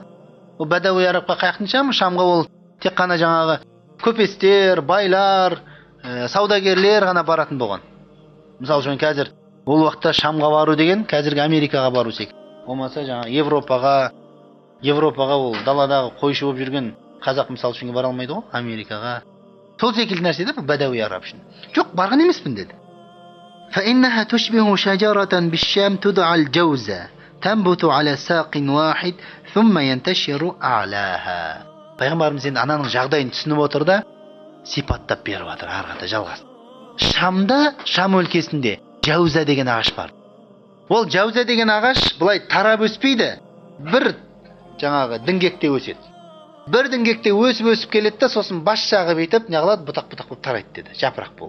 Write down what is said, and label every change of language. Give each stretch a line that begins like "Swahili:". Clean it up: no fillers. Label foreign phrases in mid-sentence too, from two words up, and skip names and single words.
Kazakh: Ол бәдәуи арабқа қаяқтың Шамға ол тек қана жаңағы көпестер, байлар, саудагерлер ғана баратын болған. Мысалы үшін қазір ол уақытта Шамға бару деген қазіргі Америкаға бару секілді. Болмаса жаңа Европаға ол даладағы қойшы болып жүрген қазақ мысалы үшін бара алмайды ғой, Америкаға. Сол секілді нәрсе де бәдәуи араб үшін. Жоқ, барған емеспін деді.
Arabic: فإنها تشبه شجرة بالشام تدعى الجوزة تنبت على ساق واحد ثم ينتشر أعلاها.
Kazakh: Пайғамбарымыз енді ананың жағдайын түсініп отыр да сипаттап беріп жатыр ары қарата жалғас. Шамда, Шам өлкесінде Жауза деген ағаш бар. Ол Жауза деген ағаш былай тарап өспейді. Бір жаңағы діңгекте өседі. Бір діңгекте өсіп келеді да сосын бас жағы бүйтіп неғылады, бұтақ-бұтақ болып тарайды деді, жапырақ болып.